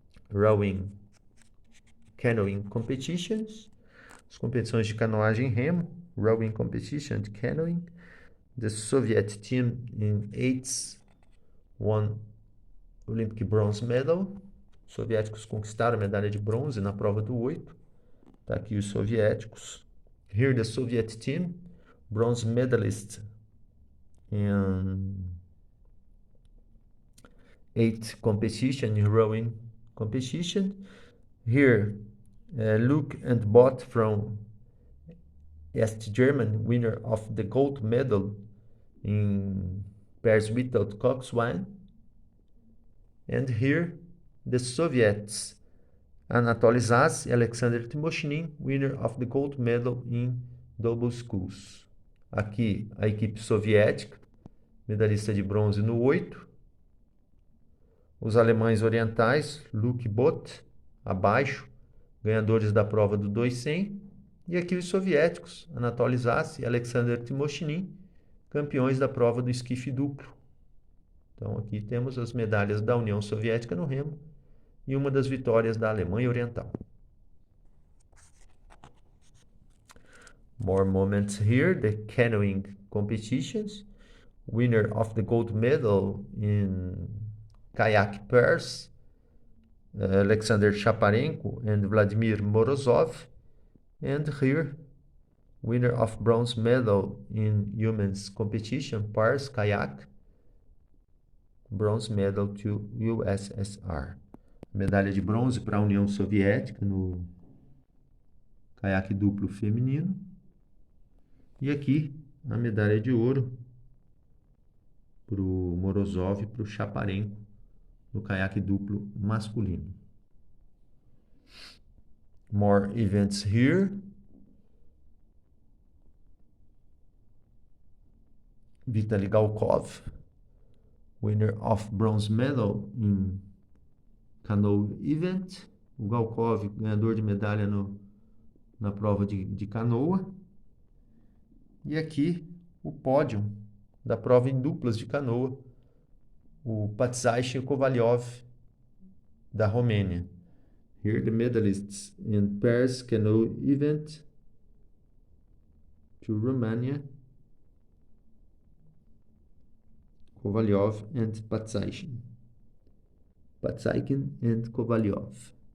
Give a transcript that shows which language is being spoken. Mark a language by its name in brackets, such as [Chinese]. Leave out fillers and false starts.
[English] Rowing, canoeing competitions, [Portuguese] as competições de canoagem remo, [English] rowing competition and canoeing. The Soviet team in eights won Olympic bronze medal. [Portuguese] Os soviéticos conquistaram a medalha de bronze na prova do 8. Tá aqui os soviéticos. [English] Here the Soviet team, bronze medalist in 8 competition in rowing competition. Here Luke and Bott from East Germany, winner of the gold medal in pairs without coxswain. And here the Soviets, Anatoly Zaz, Alexander Timoshinin, winner of the gold medal in double sculls. [Portuguese] Aqui a equipe soviética, medalhista de bronze no 8. Os alemães orientais, Luke e Bott, abaixo, ganhadores da prova do 200. E aqui os soviéticos, Anatoly Zaz e Alexander Timoshinin, campeões da prova do esquife duplo. Então aqui temos as medalhas da União Soviética no remo e uma das vitórias da Alemanha Oriental. [English] More moments here, the canoeing competitions. Winner of the gold medal in kayak pairs, Alexander Shaparenko and Vladimir Morozov. And here, winner of bronze medal in women's competition, pairs kayak, bronze medal to USSR. [Portuguese] Medalha de bronze para a União Soviética no caiaque duplo feminino. E aqui a medalha de ouro para o Morozov e para o Shaparenko no caiaque duplo masculino. [English] More events here. Vitaly Galkov, winner of bronze medal in canoe event. [Portuguese] O Galkov, ganhador de medalha na prova de canoa. E aqui o pódio da prova em duplas de canoa. O Patsaish e o Kovalyov, da Romênia. [English] Here the medalists in pairs canoe event to Romania, Kovalyov and Patsaikin and Kovalyov.